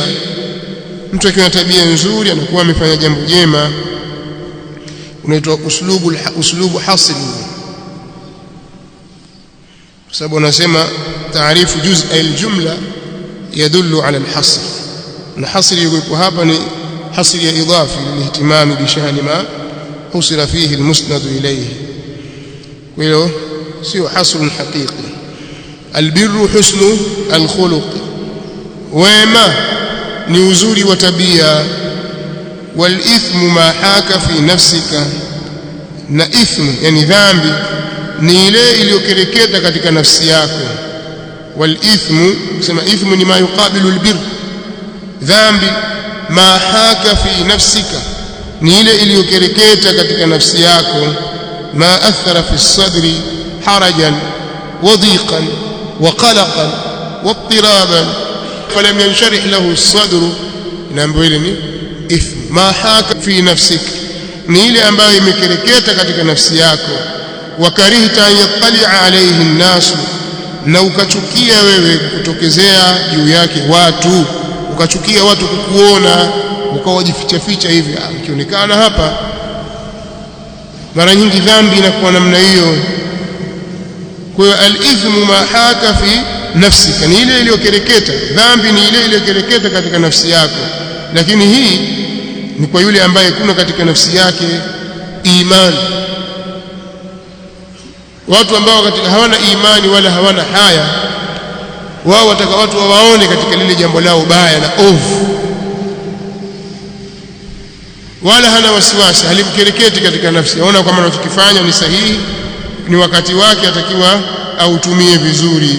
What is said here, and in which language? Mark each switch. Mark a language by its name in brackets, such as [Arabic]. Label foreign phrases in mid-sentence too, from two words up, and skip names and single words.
[Swahili] Mtu akiwa na tabia nzuri anakuwa amefanya jambo jema, unaitwa [Arabic] أسلوب حصر, [Swahili] kwa sababu anasema [Arabic] تعريف جزء الجملة يدل على الحصر, [Swahili] na hasri yuko hapa ni hasri ya idafi [Arabic] للاهتمام بشأن ما حصر فيه المسند إليه, [Swahili] kwa hiyo sio [Arabic] حصر حقيقي. البر حسن الخلق, [Swahili] wema ni uzuri wa tabia. [Arabic] والإثم ما حاك في نفسك, [Swahili] na ithmu yani dhambi ni ile iliyokereketa katika nafsi yako. Walithmu, kusema ithmu ni [Arabic] ما يقابل البر, [Swahili] dhambi [Arabic] ما حاك في نفسك [Swahili] ni ile iliyokereketa katika nafsi yako. [Arabic] ما أثر في الصدر حرجا وضيقا وقلقا واضطرابا فلم ينشرح له الصدر, [Swahili] inaambiwa ile ni ithm. [Arabic] ما حاك في نفسك [Swahili] ni ile ambayo imekereketa katika nafsi yako. [Arabic] وكرهت أن يطلع عليه الناس, [Swahili] na ukachukia wewe kutokezea juu yake watu, ukachukia watu kukuona, ukawajificha ficha hivi ukionekana hapa. Mara nyingi dhambi inakuwa namna hiyo. Kwa hiyo [Arabic] الإثم ما حاك في نفسك [Swahili] ni ile iliyokereketa, dhambi ni ile iliyokereketa katika nafsi yako. Lakini hii ni kwa yule ambaye kuna katika nafsi yake imani. Watu ambao katika hawana imani wala hawana haya, wao wataka watu wawaone katika lile jambo lao baya na ovu, wala hana wasiwasi, halimkereketi katika nafsi, aona kwamba anachokifanya ni sahihi, ni wakati wake, atakiwa autumie vizuri.